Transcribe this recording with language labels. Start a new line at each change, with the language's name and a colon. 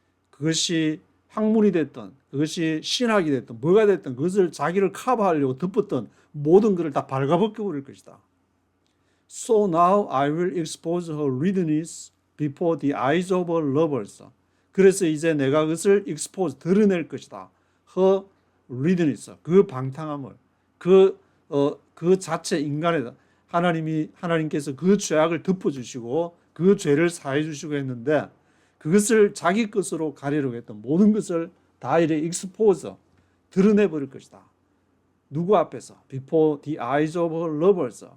Korean: 그것이 학문이 됐던, 그것이 신학이 됐던, 뭐가 됐던 그것을 자기를 커버하려고 덮었던 모든 것을 다 발가벗겨 버릴 것이다.
English: So now I will expose her lewdness before the eyes of her lovers.
Korean: 그래서 이제 내가 그것을 expose, 드러낼 것이다.
English: her lewdness,
Korean: 그 방탕함을, 그 자체 인간의 하나님께서 그 죄악을 덮어주시고 그 죄를 사해 주시고 했는데 그것을 자기 것으로 가리려고 했던 모든 것을 다 이래 expose, 드러내 버릴 것이다. 누구 앞에서?
English: Before the eyes of her lovers.